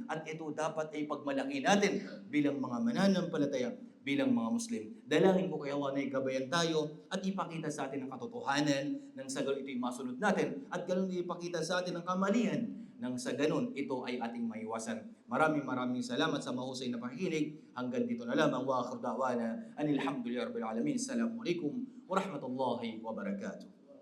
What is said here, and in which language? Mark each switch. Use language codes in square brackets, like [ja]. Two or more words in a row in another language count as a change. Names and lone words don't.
[tl] At ito dapat ay pagmalaki natin bilang mga mananampalataya, bilang mga Muslim. Dalangin ko kay Allah na igabayan tayo at ipakita sa atin ang katotohanan nang sa ganun ito'y masunod natin at ganun ipakita sa atin ang kamalian nang sa ganun ito ay ating maiwasan. Maraming salamat sa mahusay na pakikinig. Hanggang dito na lamang. [ar] وآخر دعوانا أن الحمد لله رب العالمين. السلام عليكم ورحمة الله وبركاته.